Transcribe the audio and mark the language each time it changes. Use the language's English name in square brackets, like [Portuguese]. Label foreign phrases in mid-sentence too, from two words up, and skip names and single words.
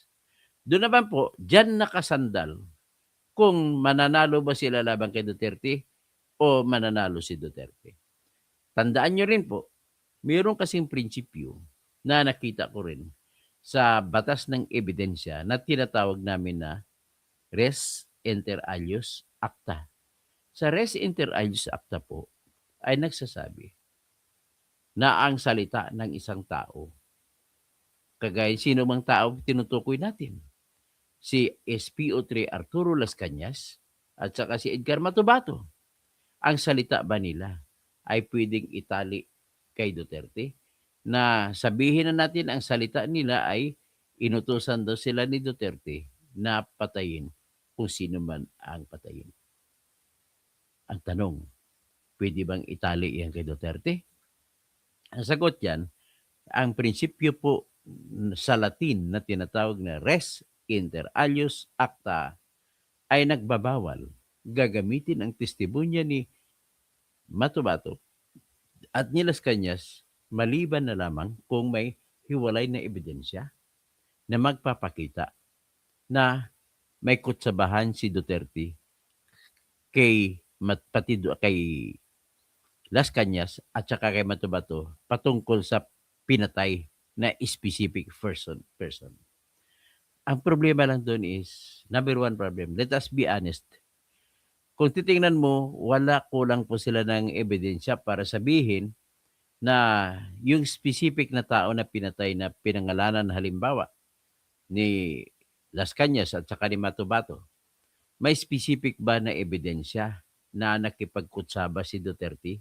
[Filipino] Doon naman po, dyan nakasandal kung mananalo ba sila laban kay Duterte o mananalo si Duterte. Tandaan nyo rin po, mayroon kasing prinsipyo na nakita ko rin sa batas ng ebidensya na tinatawag namin na [Latin] res inter alios acta. [Filipino] Sa [Latin] res inter alios acta [Filipino] po ay nagsasabi na ang salita ng isang tao, kagaya sino mang tao tinutukoy natin, si SPO3 Arturo Las Cañas at saka si Edgar Matubato, ang salita ba nila ay pwedeng itali kay Duterte? Na sabihin na natin ang salita nila ay inutusan daw sila ni Duterte na patayin kung sino man ang patayin. Ang tanong, pwede bang itali yan kay Duterte? Ang sagot yan, ang prinsipyo po sa Latin na tinatawag na [Latin] res inter alios acta [Filipino] ay nagbabawal gagamitin ang testimonya ni Matubato at ni Las Cañas maliban na lamang kung may hiwalay na ebidensya na magpapakita na may kutsabahan si Duterte kay Las Cañas at saka kay Matubato patungkol sa pinatay na specific person. Ang problema lang doon [English] is, number one problem, let us be honest. [Filipino] Kung titingnan mo, kulang po sila ng ebidensya para sabihin na yung specific na tao na pinatay na pinangalanan halimbawa ni Las Cañas at saka ni Matubato, may specific ba na ebidensya na nakipagkutsaba si Duterte?